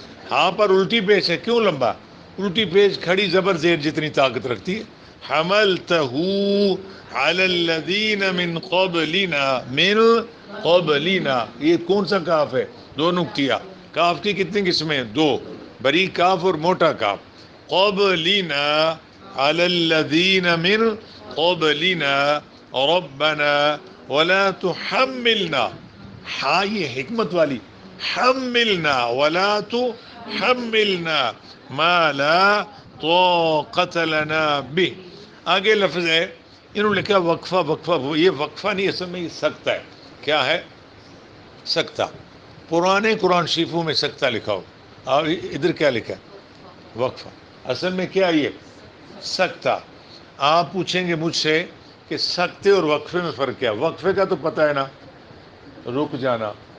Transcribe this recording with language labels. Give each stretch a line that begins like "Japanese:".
Urdu: ہاں پر الٹی پیش ہے، کیوں لمبا؟ الٹی پیش کھڑی زبر زیر جتنی طاقت رکھتی ہے،
Arabic: حملتہ علی الذین من قبلنا،
Urdu: من قبلنا، یہ کون سا کاف ہے؟ 2 نقطیہ، کاف کی کتنی قسمیں؟ 2، بری کاف اور موٹا کاف۔
Arabic: قبلنا علی الذین من قبلنا ربنا ولا تحملنا،
Urdu: ہاں یہ حکمت والی،
Arabic: حملنا ولا تحملنا ما لا طاقت لنا به.
Urdu: آگے لفظ ہے انہوں نے لکھا وقفہ. وقفہ یہ وقفہ نہیں، اصل میں یہ سکتہ ہے. کیا ہے؟ سکتہ. پرانے قرآن شریفوں میں سکتہ لکھا ہو، اور ادھر کیا لکھا ہے؟ وقفہ. اصل میں کیا یہ سکتہ. آپ پوچھیں گے مجھ سے کہ سکتے اور وقفے میں فرق کیا؟ وقفے کا تو پتہ ہے نا، رک جانا.